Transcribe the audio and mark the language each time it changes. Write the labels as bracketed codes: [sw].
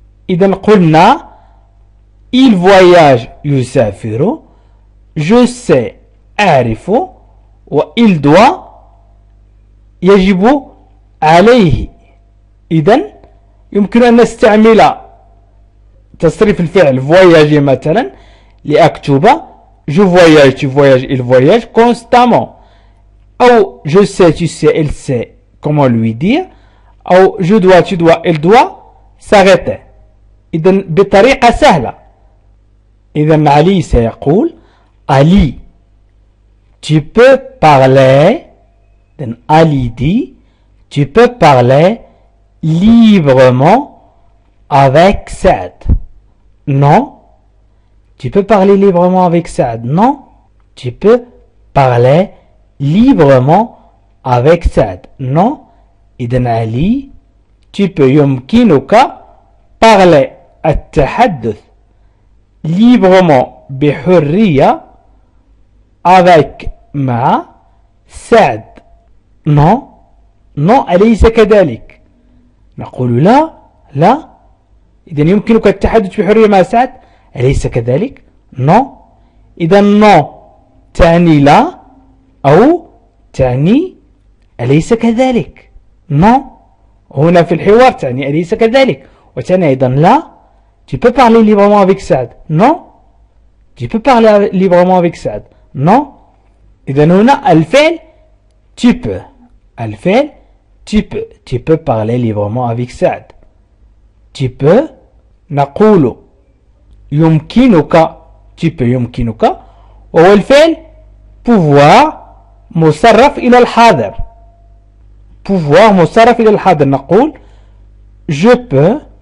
[ar] إذن قلنا [fr] il voyage [ar] يسافر، [fr] je sais [ar] أعرف، و [fr] il doit [ar] يجب عليه. إذن يمكن أن نستعمل تصريف الفعل [fr] voyager [ar] مثلا لأكتب [fr] je voyage tu voyages il voyage constamment، أو je sais tu sais il sait comment lui dire، أو je dois tu dois il doit s'arrêter. [ar] إذن بطريقة سهلة. إذن علي سيقول [fr] Ali tu peux parler. إذن Ali dit tu peux parler librement avec Saad. Non. Tu peux parler librement avec Saad. Non. Tu peux parler librement avec Saad. Non. [ar] إذن علي [fr] tu peux [ar] يمكنك parler التحدث librement بحرية avec مع سعد. non أليس كذلك؟ نقول لا. إذن يمكنك التحدث بحرية مع سعد، أليس كذلك؟ non. إذن non تعني لا أو تعني أليس كذلك؟ non هنا في الحوار تعني أليس كذلك، وتعني أيضا لا. [fr] tu peux parler librement avec Saad. non. tu peux parler librement avec Saad. non. [ar] إذن هنا الفعل tu peux. [fr] الفعل tu peux parler librement avec Saad. tu peux نقول [ar] يمكنك [fr] tu peux [ar] يمكنك وهو الفعل pouvoir مصرف إلى الحاضر pouvoir مصرف إلى الحاضر نقول [fr] je peux